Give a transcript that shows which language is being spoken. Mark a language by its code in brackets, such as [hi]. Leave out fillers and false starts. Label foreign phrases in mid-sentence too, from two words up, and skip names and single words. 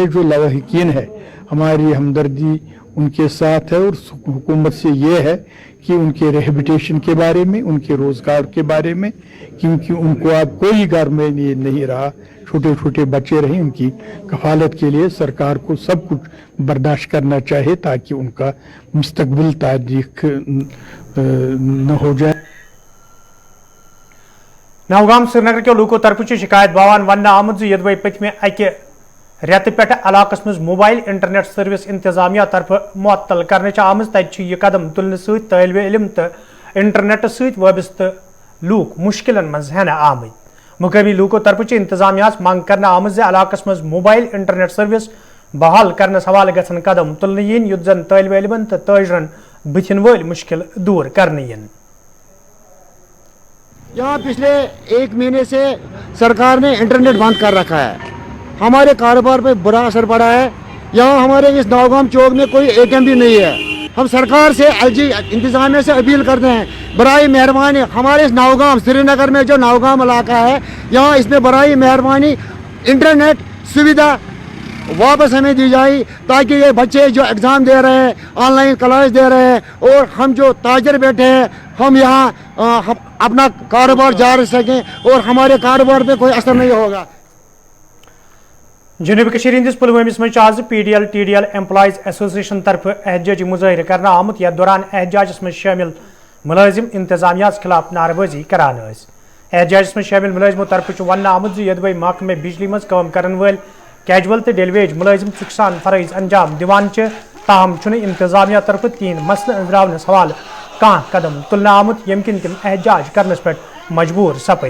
[ur] جو لواحقین ہے ہماری ہمدردی ان کے ساتھ ہے اور حکومت سے یہ ہے کہ ان کے ریہیبلیٹیشن کے بارے میں, ان کے روزگار کے بارے میں, کیونکہ ان کو اب کوئی گھر میں نہیں رہا, چھوٹے چھوٹے بچے رہیں, ان کی کفالت کے لیے سرکار کو سب کچھ برداشت کرنا چاہے تاکہ ان کا مستقبل تاریخ نہ ہو جائے. [ks] نوگام سری نگر کے لوکو طرف شکایت باوان ون آمت یدوے پتمہ اکہ ریت پہ علاقس مز [en] mobile internet service [ks] انتظامیہ طرف معطل کرنے آمت تک یہ قدم تلنے ست طالب علم تو انٹرنیٹ ست وابستہ لوک مشکلن مز ہینہ آمت. مقامی لوکو طرف انتظامیہ مانگ کرنے آمت علاقس مز [en] mobile internet service [ks] بحال کرنے حوالہ گھن قدم تلنے ین یُتھ زن طالب علمن تو تاجرن بتھن ول مشکل دور کرنے ین. [ur] یہاں پچھلے 1 مہینے سے سرکار نے انٹرنیٹ بند کر رکھا ہے, ہمارے کاروبار پہ برا اثر پڑا ہے. یہاں ہمارے اس نوگام چوک میں کوئی ATM بھی نہیں ہے. ہم سرکار سے LG انتظامیہ سے اپیل کرتے ہیں برائے مہربانی ہمارے اس نوگام سری نگر میں جو نوگام علاقہ ہے یہاں اس میں برائے مہربانی انٹرنیٹ سویدھا واپس ہمیں دی جائے تاکہ یہ بچے جو ایگزام دے رہے ہیں, [en] online class [ur] دے رہے ہیں, اور ہم جو تاجر بیٹھے ہیں ہم یہاں اپنا کاروبار جاری سکیں اور ہمارے کاروبار پہ کوئی اثر نہیں ہوگا. [ks] جنوبی کشمیر ہندس پلوامس مز آز PDL TDL [en] employees association [ks] طرف احتجاجی مظاہرہ کرنا آمت یتھ دوران احتجاجس مز شامل ملازم انتظامیہ خلاف نعرہ بازی کران. احتجاجس مز شامل ملازموں طرف ون آمت یدوے محکمہ بجلی مز کام کرن ول کیجول تو ڈیلیویج ملازم چک سان فرائض انجام دیوان تاہم انتظامیہ طرف تین مسئلہ انزراونس حوالہ کان قدم تلنا آمت یم کن تم احتجاج کرنس پہ مجبور سپد.